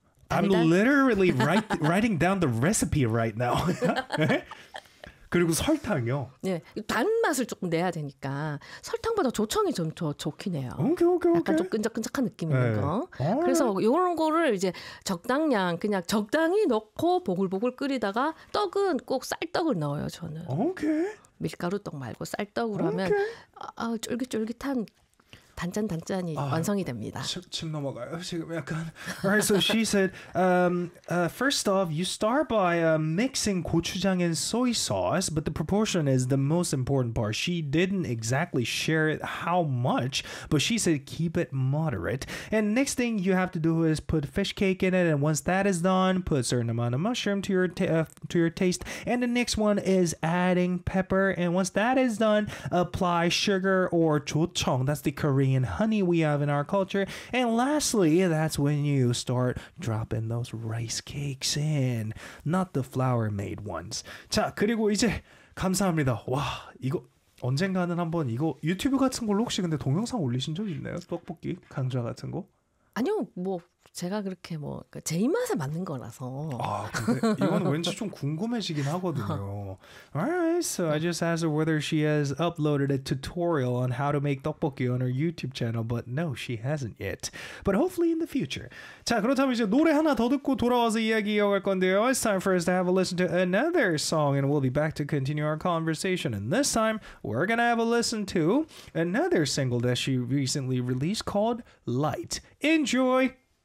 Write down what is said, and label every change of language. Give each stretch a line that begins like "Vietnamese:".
English: I'm literally writing down the recipe right now.
Korean: 그리고 설탕요. 네, 단맛을 조금 내야 되니까 설탕보다 조청이 좀 더 좋긴 해요. 오케이 오케이 오케이. 약간 좀 끈적끈적한 느낌 있는 네. 거. 그래서 이런 거를 이제 적당량 그냥 적당히 넣고 보글보글 끓이다가 떡은 꼭 쌀떡을 넣어요 저는. 오케이. 밀가루 떡 말고 쌀떡으로 하면 아, 쫄깃쫄깃한. 단짠단짠이 아, 완성이 됩니다. 침 넘어가요. 지금 약간.
English: Alright, so she said, first off, you start by mixing gochujang and soy sauce, but the proportion is the most important part. She didn't exactly share it how much, but she said keep it moderate. And next thing you have to do is put fish cake in it, and once that is done, put a certain amount of mushroom to your taste. And the next one is adding pepper, and once that is done, apply sugar or jochong. That's the correct Korean honey we have in our culture. And lastly, that's when you start dropping those rice cakes in, not the flour made ones.
Korean: 자, 그리고 이제 감사합니다. 와, 이거 언젠가는 한번 이거 유튜브 같은 걸로 혹시 근데 동영상 올리신 적 있나요? 떡볶이 강좌 같은 거? 아니요. 뭐 제가 그렇게 뭐 제 입맛에 맞는 거라서. 아, 근데 이건 왠지 좀 궁금해지긴 하거든요.
English: Alright, so I just asked her whether she has uploaded a tutorial on how to make 떡볶이 on her YouTube channel, but no, she hasn't yet. But hopefully in the future.
Korean: 자, 그렇다면 이제 노래 하나 더 듣고 돌아와서 이야기 이어갈 건데요.
English: It's time for us to have a listen to another song, and we'll be back to continue our conversation. And this time, we're gonna have a listen to another single that she recently released called Light. Enjoy!